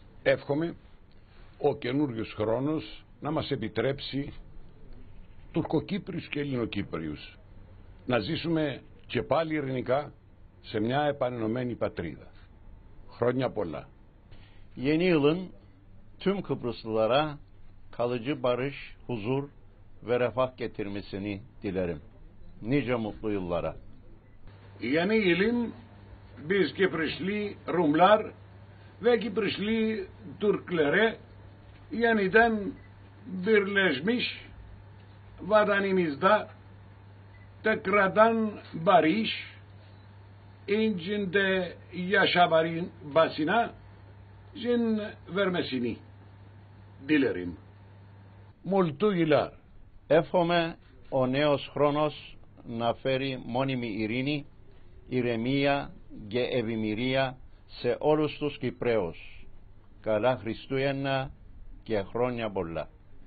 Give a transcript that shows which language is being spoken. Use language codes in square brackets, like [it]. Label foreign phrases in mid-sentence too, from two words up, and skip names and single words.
[el] εύχομαι ο καινούριος χρόνος να μας επιτρέψει Τουρκοκύπριους και Ελληνοκύπριους να ζήσουμε και πάλι ειρηνικά σε μια επανενωμένη πατρίδα. Χρόνια πολλά. [tr] Yeni yılın tüm Kıbrıslılara kalıcı barış, huzur ve refah getirmesini dilerim. Nice mutlu yıllara. Yeni yılın biz Kıbrıslı Rumlar ve Kıbrıslı Türklere yeniden birleşmiş vatanımızda tekrardan barış içinde yaşamanın basına izin vermesini dilerim. Multu yıllar. [el] Εύχομαι ο νέος χρόνος να φέρει μόνιμη ειρήνη, ηρεμία και ευημερία σε όλους τους Κυπραίους. Καλά Χριστούγεννα και χρόνια πολλά.